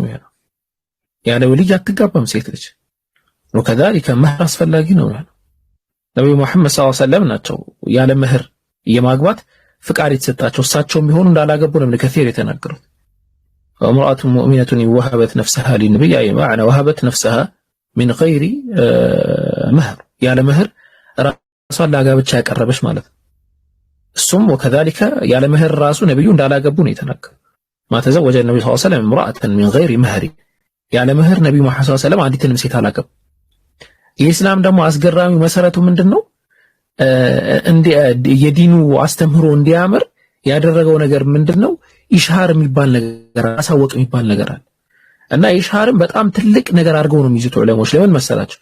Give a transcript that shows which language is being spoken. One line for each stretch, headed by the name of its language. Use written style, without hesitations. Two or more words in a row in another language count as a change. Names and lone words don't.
Amharic: የሚሆነው። ያለ ወልይ አትጋባም ሴት ልጅ። ወከዛሊከ መህር አስፈላጊ ነው የሚሆነው። ነብዩ መሐመድ
Arabic: صلى الله عليه وسلم
Amharic: ናቸው ያለ መህር የማግባት ፍቃድ የተሰጣቸው። እሳቸው የሚሆኑ እንዳላገቡ ነው ከثير የተናገሩት።
Arabic: وامرأة مؤمنة وهبت نفسها للنبي
Amharic: ማዕና
Arabic: وهبت نفسها من غير
Amharic: መህር ያለ መህር ራሷን ለጋብቻ ያቀረበች ማለት ነው። እሱም ወከዛሊከ ያለ መህር ራሱ ነብዩ እንዳላገቡ ነው የተናገሩት።
Arabic: ما تزوج النبي صلى الله عليه وسلم امرأة من غير مهر
Amharic: ያለ መህር ነብዩ መሐመድ
Arabic: صلى الله عليه وسلم
Amharic: አንዲትንም ሴት አላገቡ። የኢስላም ደግሞ አስገራሚው መሰረቱ ምንድነው? የዲኑ አስተምህሮ እንዲያምር ያደረገው ነገር ምንድነው? ኢሽሃር የሚባል ነገር አሳወቅ የሚባል ነገር አለ። እና ኢሽሃርን በጣም ትልቅ ነገር አድርገው ነው የሚይዙት ዑለሞች። ለምን መሰላችሁ?